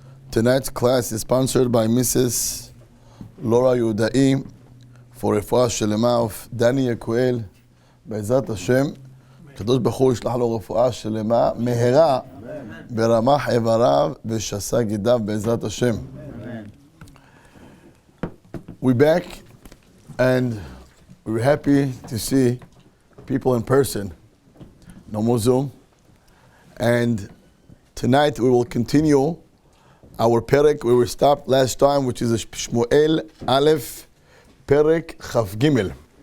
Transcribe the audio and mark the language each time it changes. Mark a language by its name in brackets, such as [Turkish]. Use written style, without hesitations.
[English] Tonight's class is sponsored by Mrs. Laura Joudai for Refuah Shelemah of Danny Yakoel. [Hebrew] בעזרת השם, הקדוש ברוך הוא ישלח לו רפואה שלמה מהרה ברמ"ח איבריו ושס"ה גידיו בעזרת השם. [English] We're back and we're happy to see people in person. No more Zoom. And tonight we will continue our Perek where we stopped last time, which is Shmuel, Alef, Perek, Chaf Gimel.